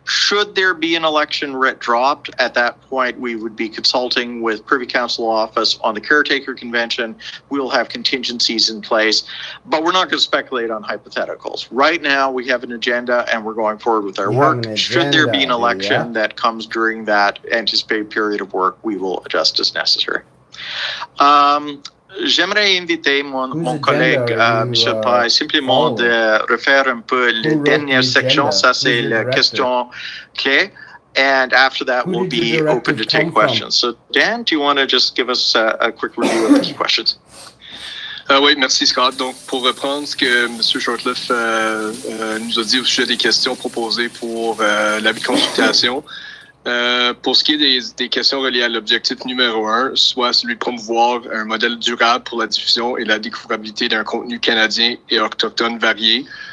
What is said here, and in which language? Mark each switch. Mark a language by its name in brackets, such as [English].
[English] Should there be an election writ dropped, at that point, we would be consulting with Privy Council office on the caretaker convention. We'll have contingencies in place, but we're not going to speculate on hypotheticals. Right now, we have an agenda and we're going forward with our work. Should there be an election that comes during that anticipated period of work, we will adjust as necessary. [French] J'aimerais inviter mon collègue, M. Pierre, simplement de refaire un peu la dernière section. Ça, c'est la question clé. [English] And after that, we'll be open to take questions. So, Dan, do you want to just give us a quick review of the key questions? [French] Oui, merci Scott. Donc, pour reprendre ce que M. Shortliff nous a dit au sujet des questions proposées pour l'avis de consultation, pour ce qui est des questions reliées à l'objectif numéro 1, soit celui de promouvoir un modèle durable pour la diffusion et la découvrabilité d'un contenu canadien et autochtone varié.